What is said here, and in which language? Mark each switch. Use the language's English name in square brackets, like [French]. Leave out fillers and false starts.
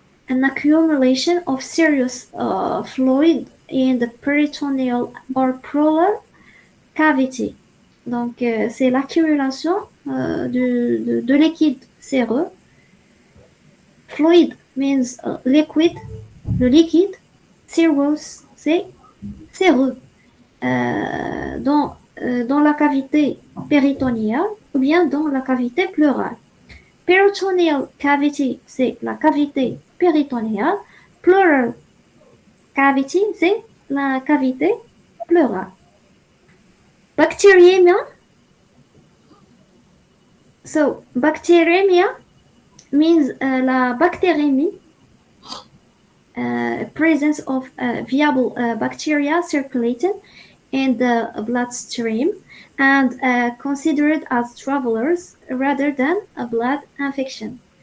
[English] An accumulation of serious fluid in the peritoneal or pleural cavity. [French] Donc, c'est l'accumulation de liquide séreux. [English] Fluid means liquid, le liquide. [French] Serous, c'est séreux. Dans la cavité péritonéale ou bien dans la cavité pleurale. Peritoneal cavity, c'est la cavité péritonéale. Pleural cavity, c'est la cavité pleurale. [English] Bacteremia. So, bacteremia means la bactérémie, presence of viable bacteria circulating in the bloodstream and considered as travelers rather than a blood infection.